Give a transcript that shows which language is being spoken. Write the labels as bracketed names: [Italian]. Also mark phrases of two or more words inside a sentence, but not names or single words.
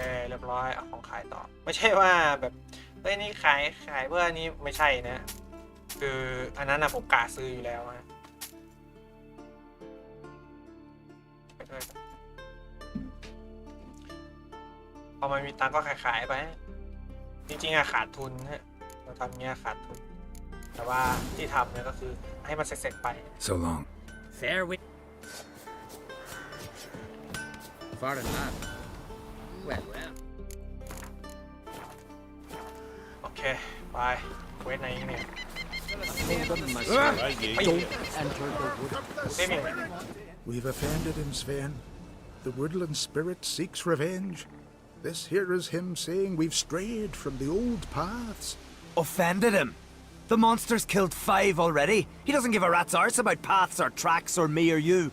[Thai] เรียบร้อยเอาของขายต่อไม่ใช่ว่าแบบเฮ้ยนี่ขายเพื่อนี้ไม่ใช่นะคืออันนั้นนะผมกะซื้ออยู่แล้วนะไปด้วยพอมันมีตังค์ก็ขายไปจริงๆอะขาดทุนฮะเราทำเงี้ยขาดทุนแต่ว่าที่ทำเนี่ยก็คือให้มันเสร็จไป [English] So long. Fair wit. Far enough. Well. [Thai] โอเคไปเวทไหนเนี่ย [English] We've offended him, Sven. The woodland spirit seeks revenge. This here is him saying we've strayed from the old paths. Offended him? The monster's killed 5 already. He doesn't give a rat's arse about paths or tracks or me or you.